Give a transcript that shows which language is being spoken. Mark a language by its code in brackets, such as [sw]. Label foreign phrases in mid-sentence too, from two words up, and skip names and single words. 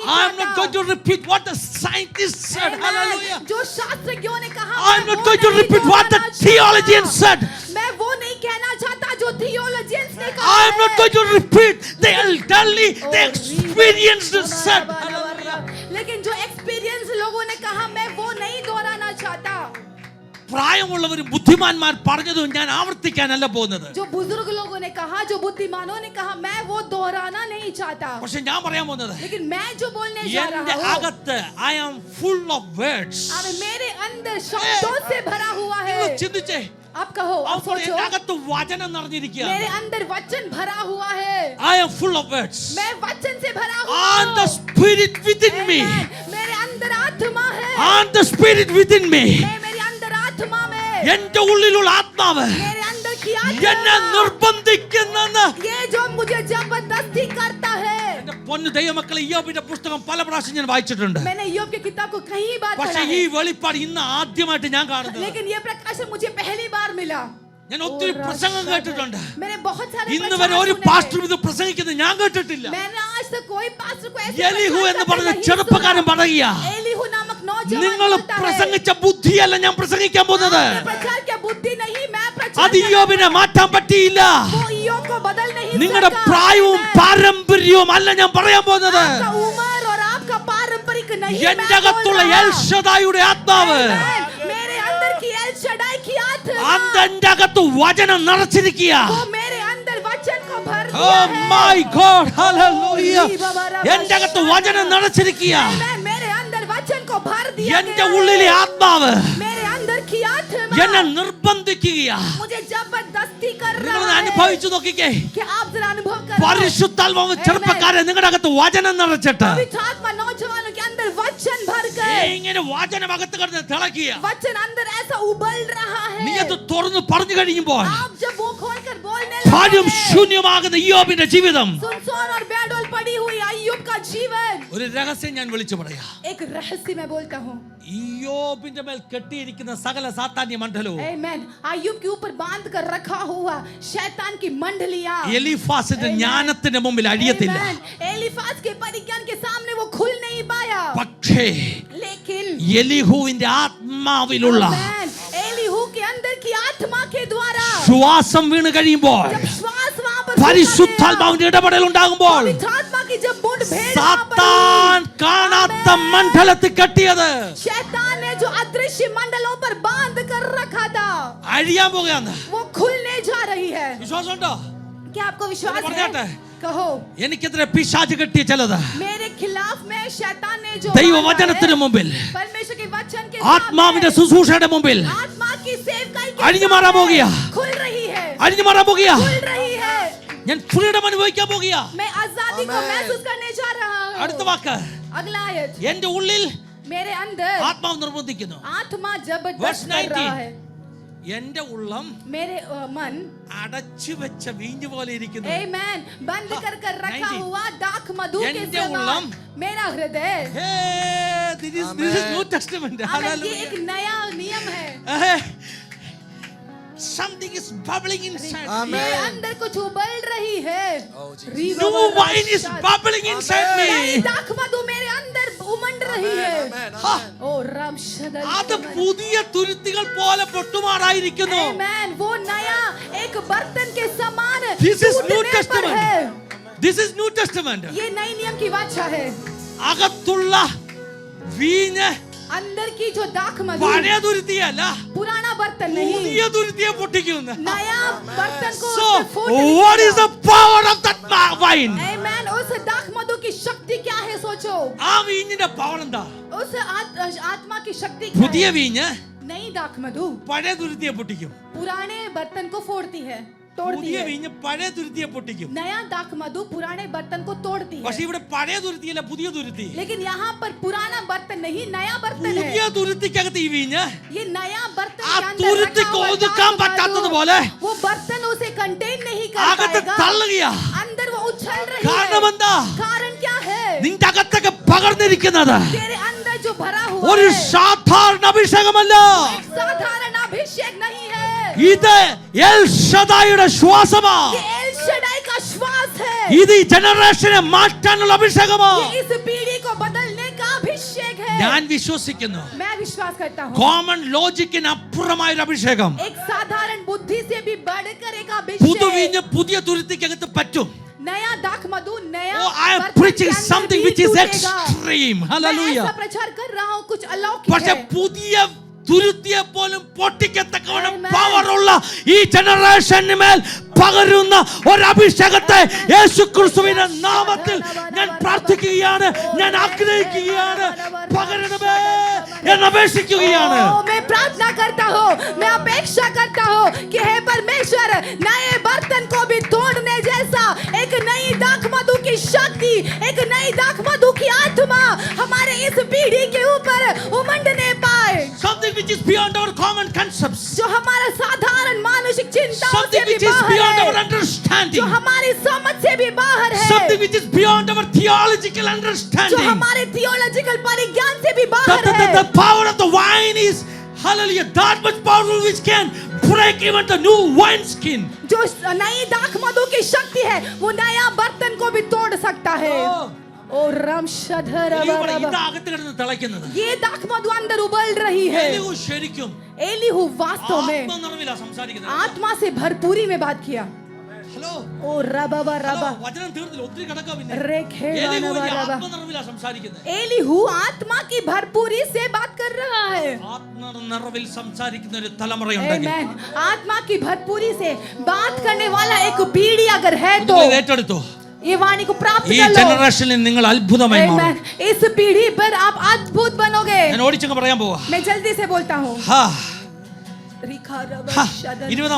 [en] I am not going [hi] चाहता। [en] to repeat what the scientists said. Amen. Hallelujah. [hi] जो शास्त्रज्ञों ने कहा [en] I am [hi] मैं [en] not [hi] वो [en] going to [hi] नहीं [en] repeat what the [hi] दोहराना [en] theologians [hi] चाहता। [en] said. [hi] मैं वो नहीं कहना चाहता जो थियोलॉजियंस ने कहा [en] I am not [hi] है। [en] going to repeat the elderly, [hi] ओ, [en] the experienced said. [hi] लेकिन जो एक्सपीरियंस लोगों ने कहा मैं वो नहीं दोहराना चाहता। [ml] പ്രായമുള്ളവരും ബുദ്ധിമാന്മാർ പറഞ്ഞതും ഞാൻ ആവർത്തിക്കാനല്ല പോകുന്നത്. [hi] जो बुजुर्ग लोगों ने कहा, जो बुद्धिमानों ने कहा मैं वो दोहराना नहीं चाहता। [ml] പക്ഷെ ഞാൻ പറയാൻ പോകുന്നത്, [hi] लेकिन मैं जो बोलने जा [ml] എന്റെ [hi] रहा हूँ [en] അകത്ത് I am full of words. [hi] अब मेरे अंदर शब्दों से भरा हुआ है। [ml] നിങ്ങൾ ചിന്തിച്ചേ, [hi] आप कहो, आप [ml] അപ്പോൾ [hi] सोचो, [ml] എന്റെ അകത്ത് വചനം നിറഞ്ഞിരിക്കുകയാണ്. [hi] मेरे अंदर वचन भरा हुआ है। [en] I am full of words. [hi] मैं वचन से भरा हुआ [en] And the [hi] हूँ। [en] spirit within me. [hi] Amen। मेरे अंदर आत्मा है। [en] And the spirit within me. [hi] मैं मेरे अंदर आत्मा में, [ml] എന്റെ ഉള്ളിലുള്ള ആത്മാവ് [hi] मेरे अंदर की [ml] എന്നെ [hi] आत्मा [ml] നിർബന്ധിക്കുന്നെന്ന്. [hi] ये जो मुझे जबरदस्ती करता है। [ml] എന്റെ പൊന്നു ദൈവമക്കളെ, ഇയ്യോബിന്റെ പുസ്തകം പല പ്രാവശ്യം ഞാൻ വായിച്ചിട്ടുണ്ട്. [hi] मैंने ईयोब की किताब को कई बार [ml] പക്ഷെ [hi] पढ़ा [ml] ഈ [hi] है, [ml] വെളിപ്പാട് ഇന്ന് ആദ്യമായിട്ട് ഞാൻ കാണുന്നത്. [hi] लेकिन ये प्रकाशन मुझे पहली बार मिला। [ml] ഞാൻ ഒത്തിരി പ്രസംഗം കേട്ടിട്ടുണ്ട്. [hi] मैंने बहुत सारे [ml] ഇന്ന് [hi] प्रचार [ml] വരെ ഒരു [hi] सुने हैं। [ml] പാസ്റ്റർ ഇത് പ്രസംഗിക്കുന്നത് ഞാൻ കേട്ടിട്ടില്ല. [hi] मैंने आज तक कोई पास्टर को ऐसे [ml] എലിഹു [hi] प्रचार [ml] എന്ന് [hi] करते [ml] പറഞ്ഞ [hi] नहीं [ml] ചെറുപ്പക്കാരൻ [hi] सुना। [ml] പറയുക, [hi] एलीहू नामक नौजवान [ml] നിങ്ങൾ [hi] बोलता है, [ml] പ്രസംഗിച്ച ബുദ്ധിയല്ല ഞാൻ പ്രസംഗിക്കാൻ പോകുന്നത്. [hi] आपने प्रचार किया बुद्धि नहीं, मैं प्रचार [ml] അത് ഇയ്യോബിനെ മാറ്റാൻ പറ്റിയില്ല. [hi] वो ईयोब को बदल नहीं [ml] നിങ്ങളുടെ [hi] सका। [ml] പ്രായവും [en] Amen। [ml] പാരമ്പര്യവും അല്ല ഞാൻ പറയാൻ പോകുന്നത്. [hi] आपका उम्र और आपका पारंपरिक नहीं, [ml] എന്റെ [hi] मैं बोल [ml] അകത്തുള്ള [hi] रहा। [ml] എൽ ഷദായിയുടെ ആത്മാവ്, [en] Amen। [hi] मेरे अंदर की एल शडाई की आत्मा, [ml] അതെന്റെ അകത്ത് വചനം നിറച്ചിരിക്കുക. [hi] वो मेरे अंदर वचन को भर [en] Oh [hi] दिया है। [en] my God, [ml] hallelujah. എന്റെ അകത്ത് വചനം നിറച്ചിരിക്കുക. [hi] Amen। मेरे अंदर वचन को भर दिया [ml] എന്റെ [hi] गया [ml] ഉള്ളിലെ [hi] है। [ml] ആത്മാവ് [hi] मेरे अंदर की आत्मा [ml] എന്നെ നിർബന്ധിക്കുക. [hi] मुझे जबरदस्ती कर [ml] നിങ്ങൾ [hi] रहा है। [ml] അനുഭവിച്ചു നോക്കിക്കേ. [hi] कि आप जरा अनुभव करो। [ml] പരിശുദ്ധാത്മാവ് ചെറുപ്പക്കാരെ നിങ്ങളുടെ അകത്ത് വചനം നിറച്ചിട്ട് [hi] पवित्र आत्मा नौजवानों के अंदर वचन भर कर, [ml] ഇങ്ങനെ വചനം അകത്ത് കിടന്ന് തിളക്കുക. [hi] वचन अंदर ऐसा उबल रहा [ml] നീ [hi] है। [ml] അത് തുറന്ന് പറഞ്ഞു കഴിയുമ്പോൾ [hi] आप जब वो खोल कर बोलने [ml] ഭാരം [hi] लगे, [ml] ശൂന്യമാകുന്ന ഇയ്യോബിന്റെ ജീവിതം. [hi] सुनसान और बेडोल पड़ी हुई अय्यूब का जीवन, [ml] ഒരു രഹസ്യം ഞാൻ വിളിച്ചു പറയാ. [hi] एक रहस्य मैं बोलता हूँ। [ml] ഇയ്യോബിന്റെ മേൽ കെട്ടിയിരിക്കുന്ന സകല സാത്താന്യ മണ്ഡലവും [hi] आमीन। अय्यूब के ऊपर बांध कर रखा हुआ शैतान की मंडलियां, [ml] എലീഫാസിന്റെ ജ്ഞാനത്തിന്റെ മുമ്പിൽ അഴിയത്തില്ല. [hi] आमीन, एलीफाज के परिज्ञान के सामने वो खुल नहीं पाया। [ml] പക്ഷേ [hi] लेकिन [ml] എലിഹുവിന്റെ ആത്മാവിലുള്ള [hi] आमीन, एलीहू के अंदर की आत्मा के द्वारा [ml] ശ്വാസം വീണ് കഴിയുമ്പോൾ, [hi] जब श्वास वहां पर [ml] പരിശുദ്ധാത്മാവിന്റെ ഇടപെടൽ ഉണ്ടാകുമ്പോൾ, [hi] पवित्र आत्मा की जब मुठभेड़ वहां पर [ml] സാത്താൻ കാണാത്ത മണ്ഡലത്തിൽ കെട്ടിയത് [hi] शैतान ने जो अदृश्य मंडलों पर बांध कर रखा था [ml] അഴിയാൻ പോകുകയാണ്. [hi] वो खुलने जा रही है। [ml] വിശ്വാസമുണ്ടോ? [hi] क्या आपको विश्वास [ml] പറഞ്ഞാട്ടെ. [hi] है? कहो। [ml] എനിക്കെതിരെ പിശാച് കെട്ടിയ ചിലത് [hi] मेरे खिलाफ में शैतान ने जो [ml] ദൈവവചനത്തിന് മുമ്പിൽ, [hi] परमेश्वर के वचन के [ml] ആത്മാവിന്റെ [hi] सामने, [ml] ശുശ്രൂഷയുടെ മുമ്പിൽ [hi] आत्मा की सेवकाई [ml] അഴിഞ്ഞു മാറാൻ പോകുക. [hi] खुल रही है, [ml] അഴിഞ്ഞു മാറാൻ പോകുക. [hi] खुल रही है। [ml] ഞാൻ ഫ്രീഡം അനുഭവിക്കാൻ പോകുക. [hi] मैं आजादी को महसूस करने जा रहा हूँ। [ml] അടുത്ത വാക്ക്, [hi] अगला आयत, [ml] എന്റെ ഉള്ളിൽ [hi] मेरे अंदर [ml] ആത്മാവ് നിർബന്ധിക്കുന്നു. [hi] आत्मा [en] Verse [hi] जबरदस्त कर 19. रहा है, [ml] എന്റെ ഉള്ളം [hi] मेरे मन [ml] അടച്ചു വെച്ച വീഞ്ഞു പോലെ ഇരിക്കുന്നു. [hi] Amen, बंद कर कर रखा 90. हुआ दाख मधु के [ml] എന്റെ [hi] समान [ml] ഉള്ളം [hi] मेरा हृदय। [en] Hey, this is New Testament. [hi] आमेन, ये [en] Hallelujah. [hi] एक नया नियम है। [en] Something is bubbling inside me. [hi] मेरे अंदर कुछ उबल रही है। [en] New wine is bubbling inside [hi] नई [en] me. [hi] दाख मधु मेरे अंदर उमंड रही है। ओ राम शदल, [ml] അത് പുതിയ തുരുത്തികൾ പോലെ പൊട്ടുമാറായിരിക്കുന്നു. [hi] Amen, वो नया एक बर्तन के समान [en] This is New [hi] टूटने पर [en] Testament. [hi] है। [en] This is New Testament. [hi] ये नई नियम की वाचा है। [ml] അകത്തുള്ള വീഞ്ഞ് [hi] अंदर की जो दाख मधु [ml] പഴയ തുരുത്തിയല്ല, [hi] पुराना बर्तन नहीं, [ml] പുതിയ തുരുത്തിയെ പൊട്ടിക്കുന്നു. [hi] नया बर्तन को [en] So, [hi] उससे फूट [en] what is the power of that wine? [hi] Amen, उस दाख मधु की शक्ति क्या है सोचो। [ml] ആ വീഞ്ഞിന്റെ പവർ എന്താ? [hi] उस आत्मा की शक्ति क्या [ml] പുതിയ [hi] है? [ml] വീഞ്ഞ് [hi] नई दाख मधु [ml] പഴയ തുരുത്തിയെ പൊട്ടിക്കും. [hi] पुराने बर्तन को फोड़ती है, तोड़ती [ml] പുതിയ [hi] है। [ml] വീഞ്ഞ് പഴയ തുരുത്തിയെ പൊട്ടിക്കും. [hi] नया दाख मधु पुराने बर्तन को तोड़ती है। [ml] പക്ഷെ ഇവിടെ പഴയ തുരുത്തിയല്ല, പുതിയ തുരുത്തി. [hi] लेकिन यहाँ पर पुराना बर्तन नहीं, नया बर्तन [ml] പുതിയ [hi] है। [ml] തുരുത്തിക്കകത്ത് ഈ വീഞ്ഞ് [hi] ये नया बर्तन [ml] ആ [hi] के अंदर [ml] തുരുത്തി [hi] रखा हुआ [ml] ഒതുക്കാൻ [hi] दाख [ml] പറ്റാത്തതുപോലെ [hi] मधु, वो बर्तन उसे कंटेन नहीं कर [ml] അകത്ത് [hi] पाएगा। [ml] തള്ളുകയാ. [hi] अंदर वो उछल रही [ml] കാരണം [hi] है। [ml] എന്താ? [hi] कारण क्या है? [ml] നിന്റെ അകത്തൊക്കെ പകർന്നിരിക്കുന്നത് [hi] तेरे अंदर जो भरा हुआ [ml] ഒരു [hi] है [ml] സാധാരണ അഭിഷേകമല്ല. [hi] एक साधारण अभिषेक नहीं है। [ml] ഇത് എൽ ഷദായിയുടെ ശ്വാസമാ. [hi] ये एल शदाई का श्वास है। [ml] ഇത് ഈ ജനറേഷനെ മാറ്റാനുള്ള അഭിഷേകമാ. [hi] ये इस पीढ़ी को बदलने का अभिषेक है। [ml] ഞാൻ വിശ്വസിക്കുന്നു, [hi] मैं विश्वास करता हूँ [en] common logic [ml] അപ്പുറമായ ഒരു അഭിഷേകം [hi] एक साधारण बुद्धि से भी बढ़कर एक [ml] പുതുവീഞ്ഞ് [hi] अभिषेक, [ml] പുതിയ തുരുത്തിക്കകത്ത് പറ്റും. [hi] नया दाख मधु, नया [en] Oh, I am [hi] बर्तन [en] preaching [hi] के अंदर [en] something [hi] भी [en] which is [hi] टूटेगा। [en] extreme. [hi] मैं [en] Hallelujah. [hi] ऐसा प्रचार कर रहा हूँ कुछ अलौकिक [ml] പക്ഷെ [hi] है। [ml] പുതിയ തുരുത്തിയെ പോലും പൊട്ടിക്കത്തക്കവണ്ണം [en] Amen. [ml] പവറുള്ള ഈ ജനറേഷന് മേൽ പകരുന്ന ഒരു അഭിഷേകത്തെ യേശു ക്രിസ്തുവിന്റെ നാമത്തിൽ ഞാൻ പ്രാർത്ഥിക്കുകയാണ്, ഞാൻ ആഗ്രഹിക്കുകയാണ്. പകരണമേ എന്ന് അപേക്ഷിക്കുകയാണ്. [hi] ओ, मैं प्रार्थना करता हूँ, मैं अपेक्षा करता हूँ कि हे परमेश्वर, नए बर्तन को भी तोड़ने जैसा एक नई दाख मधु की शक्ति, एक नई दाख मधु की आत्मा हमारे इस पीढ़ी के ऊपर उमंडने पाए, [en] Something which is beyond our common concepts. [hi] जो हमारा साधारण मानसिक चिंताओं से [en] Something [hi] भी [en] which is [hi] बाहर [en] beyond our [hi] है, [en] understanding. [hi] जो हमारी समझ से भी बाहर है, [en] Something which is beyond our theological [hi] जो [en] understanding. [hi] हमारे थियोलॉजिकल परिज्ञान से भी [en] The, [hi] बाहर [en] the, the, [hi] है। [en] the power of the wine is, hallelujah, that much powerful which can break even the new wine skin. [hi] जो नई दाख मधु की शक्ति है वो नया बर्तन को भी तोड़ सकता है। [en] Oh. ओ राम शधर [ml] ഇവിടെ ഇതകത്ത് കിടന്ന് തിളയ്ക്കുന്നത്. [hi] ये दाख मधु अंदर उबल रही है। [ml] എലിഹൂ ശരിക്കും [hi] एलीहू वास्तव में [ml] ആത്മനിറവിലാ സംസാരിക്കുന്നത്. [hi] आत्मा से भरपूरी में बात किया। [ml] ഹലോ ओ रबा रबा വചനം തീർന്നില്ല, ഒത്തിരി കിടക്കാ പിന്നെ. रेखे എലിഹൂ वानवा रबा। ആത്മനിറവിലാ സംസാരിക്കുന്നത്. [hi] एलीहू आत्मा की भरपूरी से बात कर रहा है। [ml] ആത്മനിറവിൽ സംസാരിക്കുന്ന ഒരു തലമുറയുണ്ടെങ്കിൽ [en] Amen। [hi] आत्मा की भरपूरी से बात करने वाला एक पीढ़ी अगर है तो [ml] നിങ്ങൾ ഇത് ഏറ്റെടുത്തോ. [hi] ये वाणी को प्राप्त [ml] ഈ [hi] कर लो। [ml] ജനറേഷനിൽ നിങ്ങൾ അത്ഭുതമായി മാറും. [en] Amen। [hi] इस पीढ़ी पर आप अद्भुत बनोगे। [ml] ഞാൻ ഓടിച്ചങ്ങ് പറയാൻ പോവാ. [hi] मैं जल्दी से बोलता हूँ। [ml] ഹാ, [hi] 20वां